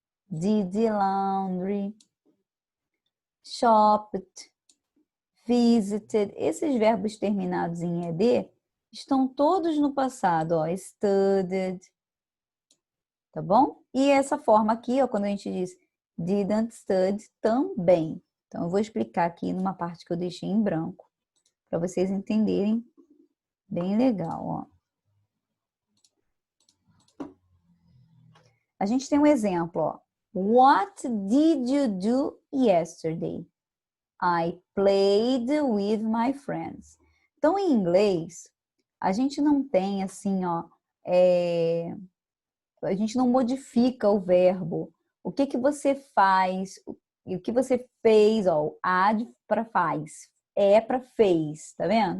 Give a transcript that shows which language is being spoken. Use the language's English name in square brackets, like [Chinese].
[English] did laundry, shopped, visited. [Portuguese] Esses verbos terminados em ed estão todos no passado, ó, studied, tá bom? E essa forma aqui, ó, quando a gente diz [English] didn't study, [Portuguese] também. Então, eu vou explicar aqui numa parte que eu deixei em branco, para vocês entenderem bem legal, ó. A gente tem um exemplo, ó. [English] What did you do yesterday? I played with my friends. [Portuguese] Então, em inglês, a gente não tem assim, ó, a gente não modifica o verbo. O que que você faz? O que você fez, ó, add para faz, para fez, tá vendo?